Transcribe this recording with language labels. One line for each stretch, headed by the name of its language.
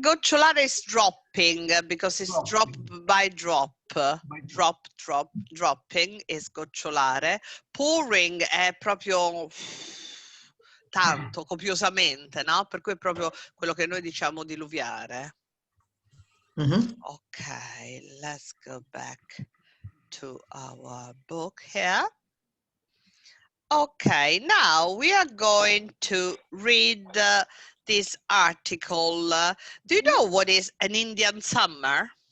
English: Gocciolare is dropping because it's drop Dropping. by drop. By Drop, drop, dropping is gocciolare.
Italian: Pouring è proprio tanto, copiosamente, no? Per cui è proprio quello che noi diciamo diluviare. Mhm.
English: Okay, let's go back to our book here. Okay, now we are going to read this article. Do you know what is an Indian summer?